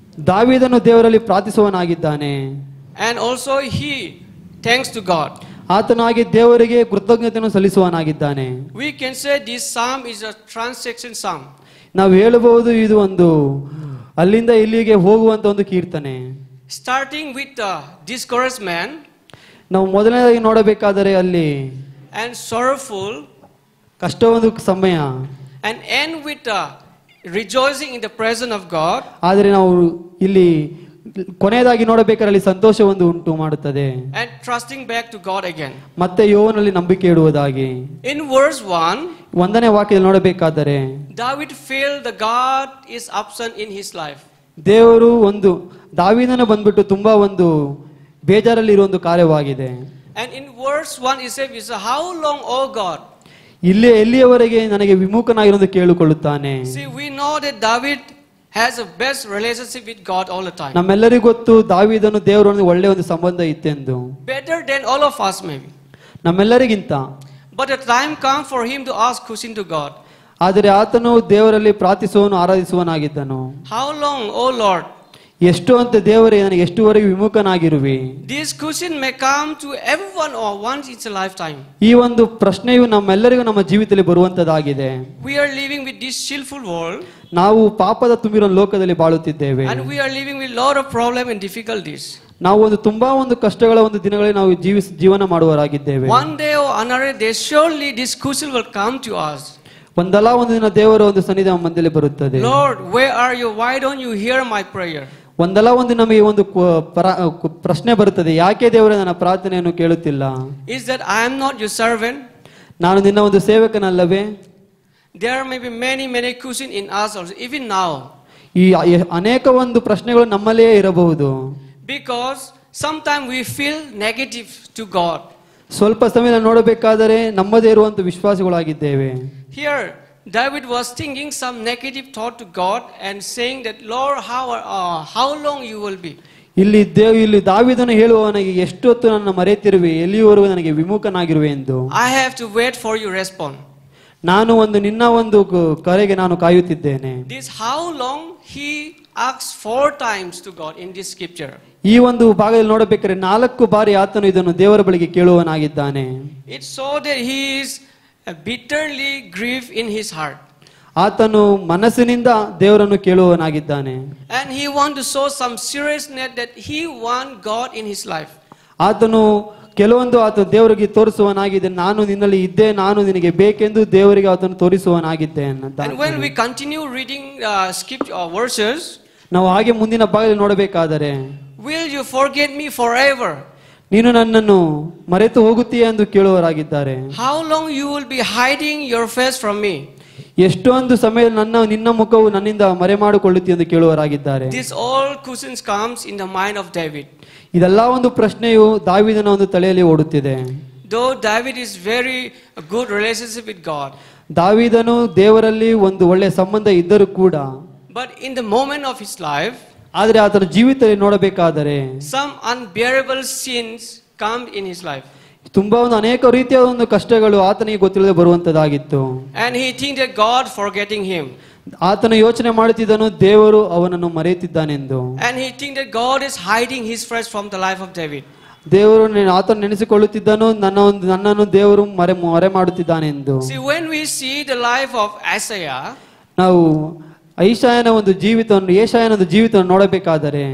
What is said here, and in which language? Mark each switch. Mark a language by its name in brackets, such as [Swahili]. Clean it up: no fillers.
[Kannada] ದಾವೀದನು ದೇವರಲ್ಲಿ ಪ್ರಾರ್ಥಿಸುವವನಾಗಿದ್ದಾನೆ. [English] and also he thanks to God. [Kannada] ಆತನು ಹಾಗೆ ದೇವರಿಗೆ ಕೃತಜ್ಞತೆಯನ್ನು ಸಲ್ಲಿಸುವವನಾಗಿದ್ದಾನೆ. [English] We can say this psalm is a transaction psalm. [Kannada] ನಾವು ಹೇಳಬಹುದು ಇದು ಒಂದು ಅಲ್ಲಿಂದ ಇಲ್ಲಿಗೆ ಹೋಗುವಂತ ಒಂದು ಕೀರ್ತನೆ. [English] Starting with the discouraged man, [Kannada] ನಾವು ಮೊದಲನೇದಾಗಿ ನೋಡಬೇಕಾದರೆ ಅಲ್ಲಿ [English] and sorrowful, [Kannada] ಕಷ್ಟ ಒಂದು ಸಮಯ, [English] and end with the rejoicing in the presence of God. [Kannada] ಆದರೆ ನಾವು ಇಲ್ಲಿ ಕೊನೆಯದಾಗಿ ನೋಡಬೇಕಾದ್ರೆ ಅಲ್ಲಿ ಸಂತೋಷ ಒಂದು ಉಂಟು ಮಾಡುತ್ತದೆ. [English] And trusting back to God again. [Kannada] ಮತ್ತೆ ಯೆಹೋವನಲ್ಲಿ ನಂಬಿಕೆ ಇಡುವುದಾಗಿ. [English] In verse 1, [Kannada] ಒಂದನೇ ವಾಕ್ಯದಲ್ಲಿ ನೋಡಬೇಕಾದರೆ [English] David felt the God is absent in his life. [Kannada] ದೇವರು ಒಂದು ದಾವೀದನ ಬಂದ್ಬಿಟ್ಟು ತುಂಬಾ ಒಂದು ಬೇಜಾರಲ್ಲಿ ಇರುವ ಒಂದು ಕಾರ್ಯವಾಗಿದೆ. [English] And in verse 1 he says, how long, O God? [Kannada] ಇಲ್ಲಿ ಎಲ್ಲಿಯವರೆಗೆ ನನಗೆ ವಿಮುಖನಾಗಿರೋದು ಕೇಳಿಕೊಳ್ಳುತ್ತಾನೆ. [English] See, we know that David has a best relationship with God all the time. [Kannada] ನಮ್ಮೆಲ್ಲರಿಗೂ ಗೊತ್ತು ದಾವೀದನು ದೇವರೊಂದಿಗೆ ಒಳ್ಳೆ ಒಂದು ಸಂಬಂಧ ಇತ್ತೆಂದು. [English] Better than all of us maybe. [Kannada] ನಮ್ಮೆಲ್ಲರಿಗಿಂತ. [English] But the time come for him to ask question to God. [Kannada] ಆದರೆ ಆತನು ದೇವರಲ್ಲಿ ಪ್ರಾರ್ಥಿಸುವನು ಆರಾಧಿಸುವನಾಗಿದ್ದನು. [English] How long, O Lord? [Kannada] ಎಷ್ಟು ಅಂತ ದೇವರೇ ನನಗೆ ಎಷ್ಟುವರೆಗೆ ವಿಮುಖನಾಗಿರುವಿ. [English] This question may come to everyone or once in a lifetime. [Kannada] ಈ ಒಂದು ಪ್ರಶ್ನೆಯು ನಮ್ಮೆಲ್ಲರಿಗೂ ನಮ್ಮ ಜೀವಿತದಲ್ಲಿ ಬರುವಂತದಾಗಿದೆ. [English] We are living with this sinful world. [Kannada] ನಾವು ಪಾಪದ ತುಂಬಿರೋ ಲೋಕದಲ್ಲಿ ಬಾಳುತ್ತಿದ್ದೇವೆ. [English] And we are living with lot of problems and difficulties. [Kannada] ನಾವು ಒಂದು ತುಂಬಾ ಒಂದು ಕಷ್ಟಗಳ ಒಂದು ದಿನಗಳಲ್ಲಿ ನಾವು ಜೀವನ ಮಾಡುವರಾಗಿದ್ದೇವೆ. [English] One day or another day surely this question will come to us. [Kannada] ಒಂದಲ್ಲ ಒಂದು ದಿನ ದೇವರ ಒಂದು ಸನ್ನಿಧಿ ನಮ್ಮ ಮಧ್ಯದಲ್ಲಿ ಬರುತ್ತದೆ. [English] Lord, where are you? Why don't you hear my prayer? [Kannada] ಒಂದಲ್ಲ ಒಂದು ನಮಗೆ ಒಂದು ಪ್ರಶ್ನೆ ಬರುತ್ತದೆ, ಯಾಕೆ ದೇವರೇ ನನ್ನ ಪ್ರಾರ್ಥನೆಯನ್ನು ಕೇಳುತ್ತಿಲ್ಲ? [English] Is that I am not your servant? [Kannada] ನಾನು ನಿನ್ನ ಒಂದು ಸೇವಕನಲ್ಲವೇ? [English] There may be many questions in us also, even now. [Kannada] ಈ ಅನೇಕ ಒಂದು ಪ್ರಶ್ನೆಗಳು ನಮ್ಮಲ್ಲೇ ಇರಬಹುದು. [English] Because sometimes we feel negative to God. [Kannada] ಸ್ವಲ್ಪ ಸಮಯ ನೋಡಬೇಕಾದರೆ ನಮ್ಮದೇ ಇರುವಂತ ವಿಶ್ವಾಸಗಳಾಗಿದ್ದೇವೆ. [English] Here David was thinking some negative thought to God and saying that, Lord, how long you will be? [Kannada] ಇಲ್ಲಿ ದಾವೀದನು ಹೇಳುವವನಿಗೆ ಎಷ್ಟೊತ್ತು ನನ್ನ ಮರೆತಿರುವೆ, ಎಲ್ಲಿಯವರೆಗೂ ನನಗೆ ವಿಮುಖನಾಗಿರುವೆ ಎಂದು. [English] I have to wait for your response. [Kannada] ನಾನು ಒಂದು ನಿನ್ನ ಒಂದು ಕರೆಗೆ ನಾನು ಕಾಯುತ್ತಿದ್ದೇನೆ. [English] This how long he asks 4 times to God in this scripture. [Kannada] ಈ ಒಂದು ಭಾಗದಲ್ಲಿ ನೋಡಬೇಕಾದ್ರೆ 4 ಬಾರಿ ಆತನು ಇದನ್ನು ದೇವರ ಬಳಿಗೆ ಕೇಳುವನಾಗಿದ್ದಾನೆ. [English] It so that he is bitterly grieved in his heart. [Kannada] ಆತನು ಮನಸ್ಸಿನಿಂದ ದೇವರನ್ನು ಕೇಳುವನಾಗಿದ್ದಾನೆ. [English] And he want to show some seriousness that he want God in his life. [Kannada] ಆತನು ಕೆಲವೊಂದು ಆತ ದೇವರಿಗೆ ತೋರಿಸುವನಾಗಿದೆ, ನಾನು ನಿನ್ನಲ್ಲಿ ಇದ್ದೆ, ನಾನು ನಿನಗೆ ಬೇಕೆಂದು ದೇವರಿಗೆ ಆತನು ತೋರಿಸುವನಾಗಿದ್ದೆ ಅಂತ. [English] And when we continue reading scripture verses, [Kannada] ನಾವು ಹಾಗೆ ಮುಂದಿನ ಭಾಗದಲ್ಲಿ ನೋಡಬೇಕಾದರೆ, [English] will you forget me forever? [Kannada] ನೀನು ನನ್ನನ್ನು ಮರೆತು ಹೋಗುತ್ತೀಯ ಎಂದು ಕೇಳುವರಾಗಿದ್ದಾರೆ. [English] How long you will be hiding your face from me? [Kannada] ಎಷ್ಟೊಂದು ಸಮಯ ನಿನ್ನ ಮುಖವು ನನ್ನಿಂದ ಮರೆ ಮಾಡಿಕೊಳ್ಳುತ್ತಿ ಎಂದು ಕೇಳುವರಾಗಿದ್ದಾರೆ. [English] This all questions comes in the mind of David. [Kannada] ಇದೆಲ್ಲ ಒಂದು ಪ್ರಶ್ನೆಯು ದಾವೀದನ ಒಂದು ತಲೆಯಲ್ಲಿ ಓಡುತ್ತಿದೆ. [English] Though David is very good relationship with God. [Kannada] ದಾವೀದನು ದೇವರಲ್ಲಿ ಒಂದು ಒಳ್ಳೆಯ ಸಂಬಂಧ ಇದ್ದರೂ ಕೂಡ, [English] but in the moment of his life, [Kannada] ಆದರೆ ಆತನ ಜೀವಿತದಲ್ಲಿ ನೋಡಬೇಕಾದರೆ [English] some unbearable sins come in his life. [Kannada] ತುಂಬಾ ಒಂದು ಅನೇಕ ರೀತಿಯ ಒಂದು ಕಷ್ಟಗಳು ಆತನಿಗೆ ಗೊತ್ತಿಲ್ಲದೆ ಬರುವಂತದಾಗಿತ್ತು. [English] And he think that God forgetting him. [Kannada] ಆತನ ಯೋಚನೆ ಮಾಡುತ್ತಿದ್ದನು ದೇವರು ಅವನನ್ನು ಮರೆಯುತ್ತಿದ್ದಾನೆಂದು. [English] And he think that God is hiding his face from the life of David. [Kannada] ದೇವರು ಆತನ ನೆನೆಸಿಕೊಳ್ಳುತ್ತಿದ್ದನು, ನನ್ನನ್ನು ದೇವರು ಮರೆ ಮಾಡುತ್ತಿದ್ದಾನೆಂದು. [English] See, when we see the life of Isaiah, [Kannada] ನಾವು ಯೆಶಾಯನ ಒಂದು ಜೀವಿತವನ್ನು ನೋಡಬೇಕಾದರೆ,